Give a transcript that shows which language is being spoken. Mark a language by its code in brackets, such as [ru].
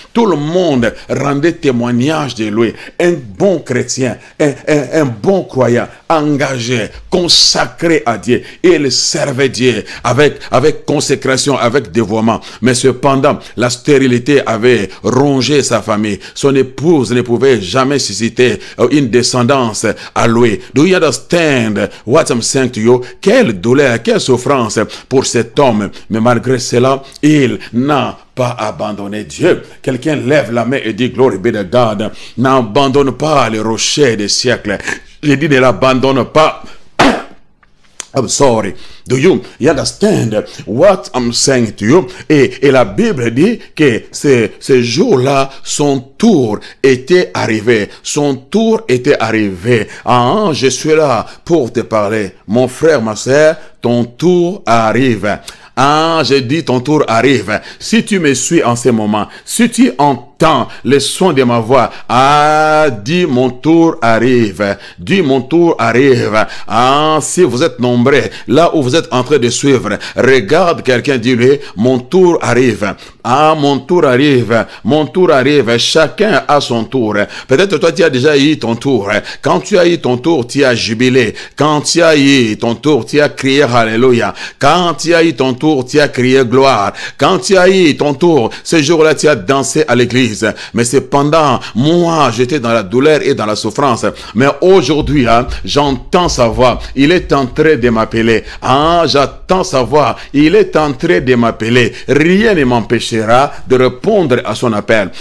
[fr] Tout le monde rendait témoignage de lui. Un bon chrétien, un bon croyant, engagé, consacré à Dieu. Il servait Dieu avec consécration, avec dévouement. Mais cependant, la stérilité avait rongé sa famille. Son épouse ne pouvait jamais susciter une descendance à lui. [en] Do you understand what I'm saying to you? [fr] Quelle douleur, quelle souffrance pour cet homme. Mais malgré cela, il n'a pas abandonné Dieu. Quelqu'un lève la main et dit [en] glory be to God. [fr] N'abandonne pas le rocher des siècles. Je dis ne l'abandonne pas. [en] I'm sorry. Do you understand what I'm saying to you? [fr] Et la Bible dit que ce jour-là, son tour était arrivé. Son tour était arrivé. Ah, je suis là pour te parler. Mon frère, ma soeur, ton tour arrive. Ah, j'ai dit ton tour arrive. Si tu me suis en ce moment, si tu entends le son de ma voix, ah, dis mon tour arrive. Dis mon tour arrive. Ah, si vous êtes nombreux, là où vous êtes en train de suivre, regarde quelqu'un, dis-lui, mon tour arrive. Ah, mon tour arrive. Mon tour arrive. Chacun a son tour. Peut-être toi, tu as déjà eu ton tour. Quand tu as eu ton tour, tu as jubilé. Quand tu as eu ton tour, tu as crié Alléluia. Quand tu as eu ton tour, tu as crié gloire. Quand tu as eu ton tour, ce jour-là, tu as dansé à l'église. Mais cependant, moi, j'étais dans la douleur et dans la souffrance. Mais aujourd'hui, j'entends sa voix. Il est en train de m'appeler. Ah, j'entends sa voix. Il est en train de m'appeler. Rien ne m'empêchera de répondre à son appel.